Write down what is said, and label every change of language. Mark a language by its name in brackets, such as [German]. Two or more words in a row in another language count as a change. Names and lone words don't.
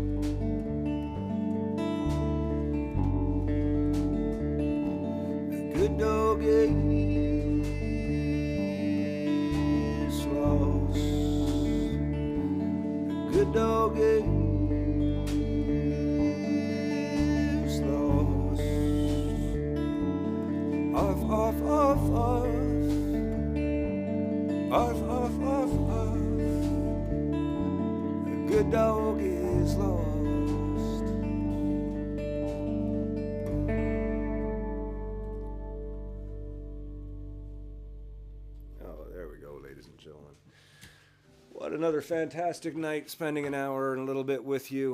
[English] A good dog is lost. A good dog is lost. Arf, arf, arf, arf. Arf, arf, arf, arf. A good dog is lost. Oh, there we go, ladies and gentlemen. What another fantastic night, spending an hour and a little bit with you.